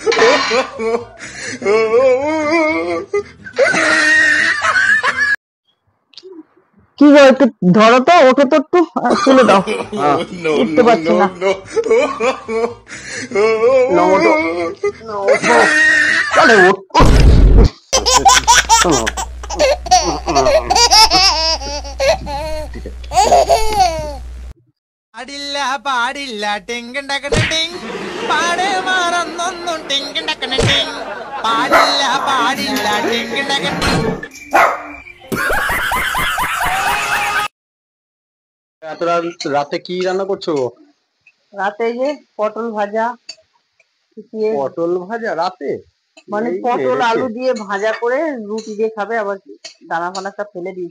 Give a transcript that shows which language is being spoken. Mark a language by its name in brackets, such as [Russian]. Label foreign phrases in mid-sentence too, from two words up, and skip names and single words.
[Bangla] কি গো, একটু ধরো তো ওকে, তো একটু তুলে দাও। [English] No, [Bangla] উঠতে [English] no, [Bangla] পারছি [English] no, [Bangla] না। [English] no. [Bangla] চলে ওঠ। [Malayalam] പാടില്ല പാടില്ല ടിങ്കിണ്ടക്കണിട്ടിങ് പാട് മാറന്നൊന്നും ടിങ്കിണ്ടക്കണിട്ടിങ് പാടില്ല പാടില്ല ടിങ്കിണ്ടക്കണ [Bangla] এত রাতে কি রান্না করছো? রাতে যে পটল ভাজা, পটল ভাজা রাতে? মানে এই পটল মেরেছে। আলু দিয়ে ভাজা করে রুটি দিয়ে খাবে, আবার দানা ফানা সব ফেলে দিয়েছি।